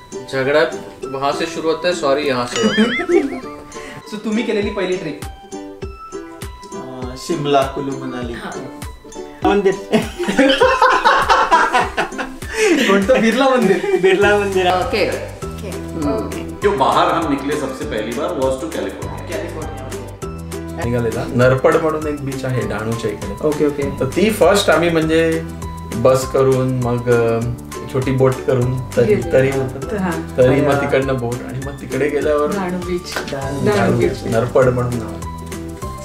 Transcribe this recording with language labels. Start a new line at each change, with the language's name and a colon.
Hindi: झगड़ा वहां से शुरू होता है, सॉरी यहाँ से होता है.
Marathi: सो तुम्ही केलेली पहिली ट्रिप? शिमला, कुलू मनाली. मंदिर. कोणतं? बिर्ला मंदिर. बिर्ला मंदिर. ओके.
Hindi: जो बाहर हम निकले सबसे पहली बार
English: Was to California.
Marathi: निघालेला नरपड म्हणून एक बीच आहे डहाणूच्या इकडे. Okay okay. तर ती फर्स्ट आम्ही म्हणजे बस करून मग छोटी बोट करून तरी मग तिकडनं बोट आणि मग तिकडे गेल्यावर नरपड म्हणून नाव.